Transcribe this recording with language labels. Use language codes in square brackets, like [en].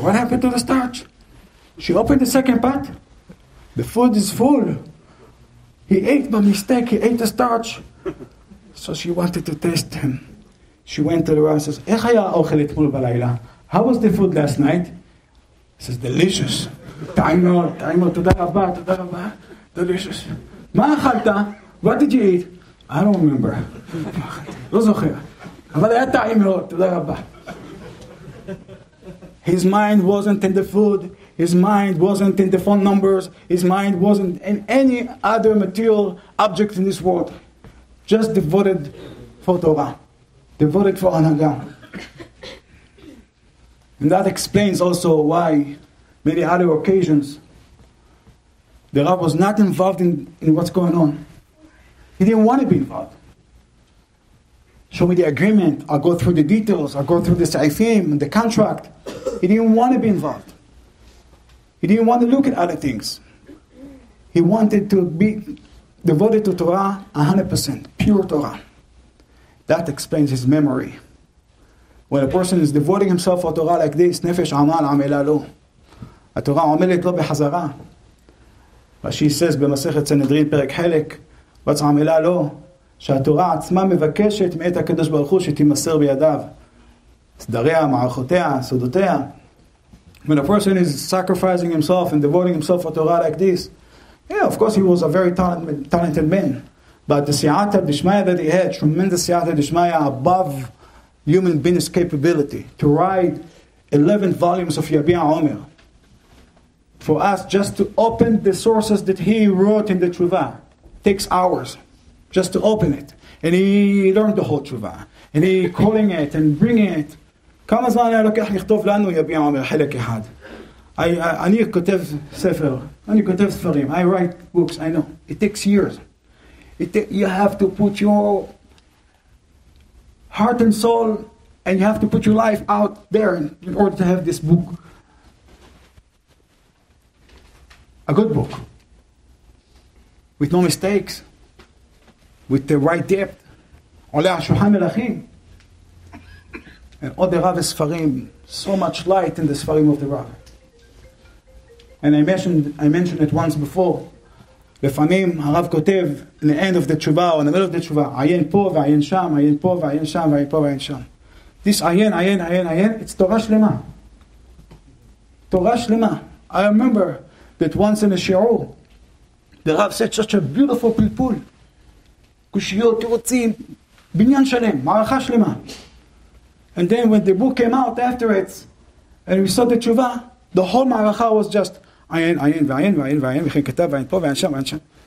[en] What happened to the starch? She opened the second pot. The food is full. He ate by mistake. He ate the starch. So she wanted to test him. She went to the Rav and says, [he] איך היה האוכל אתמול בלילה? [en] how was the food last night? He says, delicious. [he] טעים מאוד, תודה רבה, delicious. מה אכלת? [en] What did you eat? I don't remember. [he] לא זוכר. אבל היה טעים מאוד, תודה רבה. [en] His mind wasn't in the food. His mind wasn't in the phone numbers. His mind wasn't in any other material object in this world. Just devoted for Torah. Devoted for Anhaga. And that explains also why many other occasions the Rav was not involved in what's going on. He didn't want to be involved. Show me the agreement. I'll go through the details. I'll go through the sa'ifim and the contract. He didn't want to be involved. He didn't want to look at other things. He wanted to be devoted to Torah 100%, pure Torah. That explains his memory. When a person is devoting himself for Torah like this, nefesh amal amela lo. [he] התורה עומלת לו בחזרה. רש"י says במסכת סנהדרין פרק חלק, בצע עמלה לו, שהתורה עצמה מבקשת מאת הקדוש ברוך הוא שתימסר בידיו. סדריה, מערכותיה, סודותיה. [en] When a person is sacrificing himself and devoting himself for Torah like this, yeah, of course he was a very talented man. But the siyata d'shmaya that he had, tremendous siyata d'shmaya above human being's capability to write 11 volumes of Yabi'a Omer. For us just to open the sources that he wrote in the Tshuva takes hours just to open it. And he learned the whole Tshuva. And he calling it and bringing it. [he] כמה זמן היה לוקח לכתוב לנו יביע עומר חלק אחד? אני כותב ספר, אני כותב ספרים. [en] I write books, I know. It takes years. You have to put your heart and soul and you have to put your life out there in order to have this book. A good book. With no mistakes. With the right depth. [he] עולה על שולחן מלכים. [en] And all the Rav Sfarim, so much light in the Sfarim of the Rav. And I mentioned it once before. [he] לפעמים הרב כותב [en] in the end of the [he] תשובה [en] or in the middle of the [he] תשובה, עיין פה ועיין שם, עיין פה ועיין שם, ועיין פה ועיין שם. This עיין, it's תורה שלמה. תורה שלמה. [en] I remember that once in a שיעור, the Rav said such a beautiful פלפול. [he] קושיות, תירוצים, בניין שלם, מערכה שלמה. [en] And then when the book came out after it, and we saw the tshuva, the whole ma'aracha was just ayin, [he] וכן כתב, ועין פה, ועין שם, ועין שם.